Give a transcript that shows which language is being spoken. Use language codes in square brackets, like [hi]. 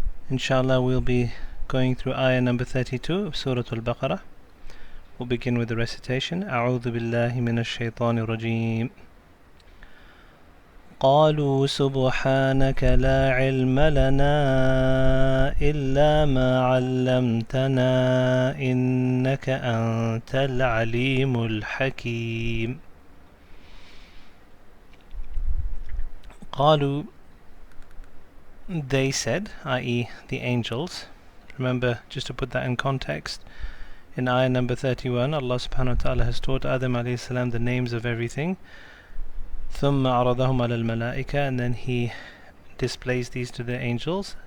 [en] Inshallah, we'll be going through ayah number 32 of Surah Al-Baqarah. We'll begin with the recitation. [ar] أعوذ بالله من الشيطان الرجيم. قالوا سبحانك لا علم لنا إلا ما علمتنا إنك أنت العليم الحكيم. [en] قالوا, they said, i.e. the angels. Remember, just to put that in context, in ayah number 31, Allah subhanahu wa ta'ala has taught Adam alayhi salam the names of everything. [ar] ثم عرضهم على الملائكة, [en] and then he displays these to the angels.